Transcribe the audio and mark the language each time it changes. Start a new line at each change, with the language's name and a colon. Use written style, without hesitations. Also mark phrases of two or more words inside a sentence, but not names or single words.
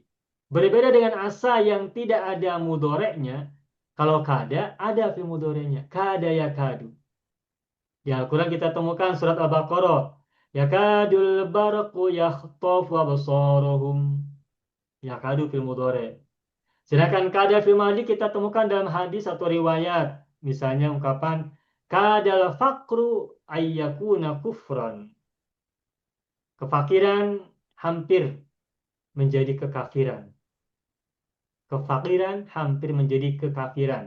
Indonesian: Berbeda dengan asa yang tidak ada mudoreknya. Kalau kada, ada fil mudoreknya.
Arabic: كاد يكاد.
Indonesian: Di Al-Quran kita temukan surat Al-Baqarah.
Arabic: يكاد البرق يخطف أبصارهم. يكاد في المضارع'.
Indonesian: Sedangkan
Arabic: كاد في الماضي
Indonesian: kita temukan dalam hadis atau riwayat. Misalnya ungkapan
Arabic: كاد الفقر أن يكون كفرا.
Indonesian: Kefakiran hampir menjadi kekafiran. Kefakiran hampir menjadi kekafiran.